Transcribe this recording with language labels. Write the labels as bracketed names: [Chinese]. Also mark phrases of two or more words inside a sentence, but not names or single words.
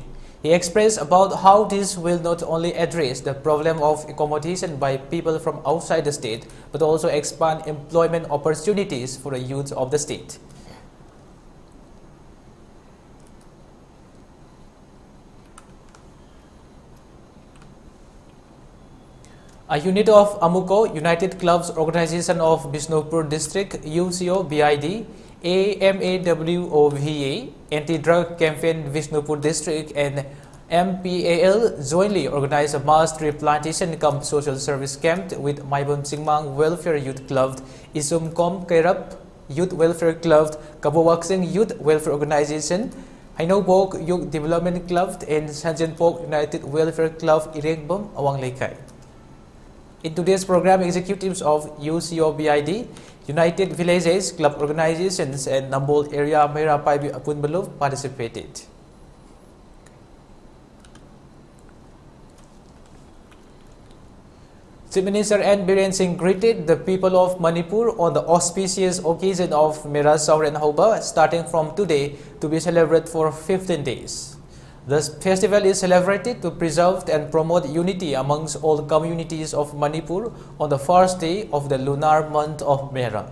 [English] He expressed about how this will not only address the problem of accommodation by people from outside the state, but also expand employment opportunities for the youth of the state. A unit of AMUCO, United Clubs Organization of Bishnupur District, UCO-BID, AMAWOVA, Anti-Drug Campaign Bishnupur District and MPAL jointly organized a mass tree plantation cum social service camp with Maibon Singmang Welfare Youth Club, Isumkom Kairap Youth Welfare Club, Kabowaksing Youth Welfare Organization, Hainobok Youth Development Club and Sanjanpok United Welfare Club Yendrembam, Awang Lekay. In today's program, executives of UCO-BID, United Villages, Club Organizations and Nambol Area Mera Paibi Apunbalov participated. Chief Minister N. Biren Singh greeted the people of Manipur on the auspicious occasion of Mera Sauren Hoba starting from today to be celebrated for 15 days. The festival is celebrated to preserve and promote unity amongst all communities of Manipur on the first day of the lunar month of Mera.